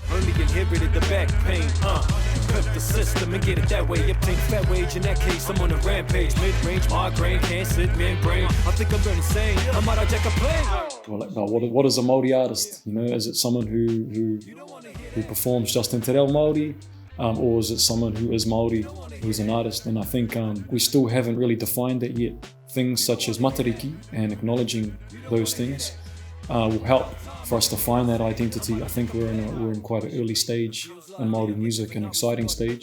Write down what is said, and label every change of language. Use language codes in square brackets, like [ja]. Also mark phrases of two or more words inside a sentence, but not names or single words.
[en] Only inherited the back pain, Pep the system and get it that way, obtain fat wage, in that case I'm on a rampage, mid-range, migraine, can't sit, membrane, I think I'm going insane, I might hijack a plane. Well, what is a Māori artist? You know, is it someone who performs just in te reo Māori? Or is it someone who is Māori, who's an artist? And I think we still haven't really defined that yet. Things such as matariki and acknowledging those things will help for us to find that identity. I think we're in quite an early stage in Māori music, an exciting stage.